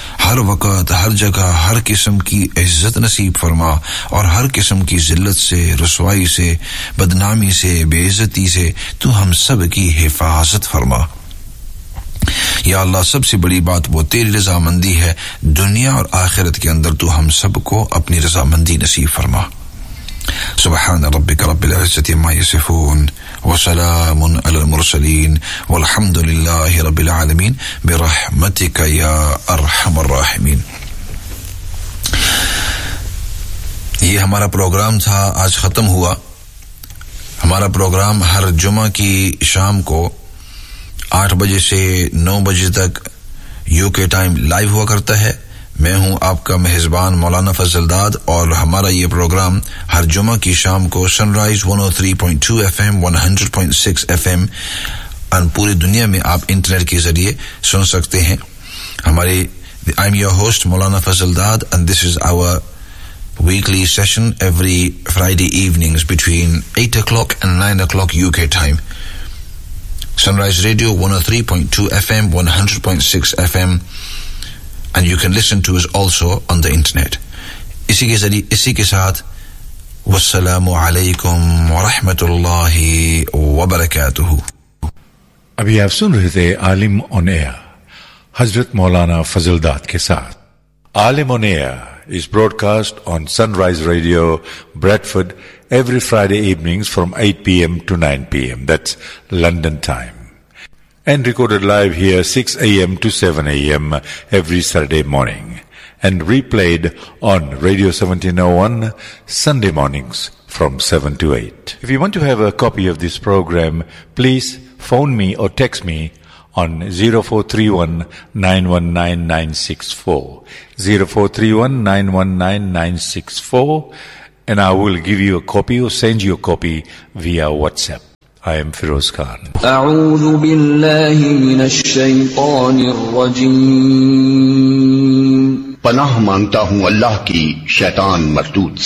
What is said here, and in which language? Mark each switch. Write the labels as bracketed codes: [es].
[ur] ہر وقت ہر جگہ ہر قسم کی عزت نصیب فرما, اور ہر قسم کی ذلت سے رسوائی سے بدنامی سے بے عزتی سے تو ہم سب کی حفاظت فرما. یا اللہ سب سے بڑی بات وہ تیری رضا مندی ہے دنیا اور آخرت کے اندر, تو ہم سب کو اپنی رضا مندی نصیب فرما. [ar] سبحان ربك رب العزة عما يصفون وسلام على المرسلين والحمد لله رب العالمين برحمتك يا أرحم الراحمين. [ur] یہ ہمارا پروگرام تھا, آج ختم ہوا. ہمارا پروگرام ہر جمعہ کی شام کو 8 بجے سے 9 بجے تک UK ٹائم لائیو ہوا کرتا ہے. میں ہوں آپ کا میزبان مولانا فضل داد, اور ہمارا یہ پروگرام ہر جمعہ کی شام کو سن رائز 103.2 FM 100.6 FM اور پوری دنیا میں آپ انٹرنیٹ کے ذریعے سن سکتے ہیں. [en] ہمارے I am your host Maulana Fazal Dad, and this is our weekly session every Friday evenings between 8 o'clock and 9 o'clock UK time. Sunrise Radio 103.2 FM 100.6 FM. And you can listen to us also on the internet. [ur] اسی کے ساتھ والسلام علیکم ورحمۃ اللہ وبرکاتہ. ابھی آپ سن رہے تھے عالم آن ایئر حضرت مولانا فضل داد کے ساتھ. [en] Alam on air is broadcast on Sunrise Radio Bradford every Friday evenings from 8 PM to 9 PM that's London time, and recorded live here 6 AM to 7 AM every Saturday morning, and replayed on Radio 1701 Sunday mornings from 7 to 8. If you want to have a copy of this program, please phone me or text me on 0431-919-964, and I will give you a copy or send you a copy via WhatsApp. I am Feroz Khan. [ar] أعوذ بالله من الشيطان الرجيم. [ur] پناہ مانگتا ہوں اللہ کی شیطان مردود سے.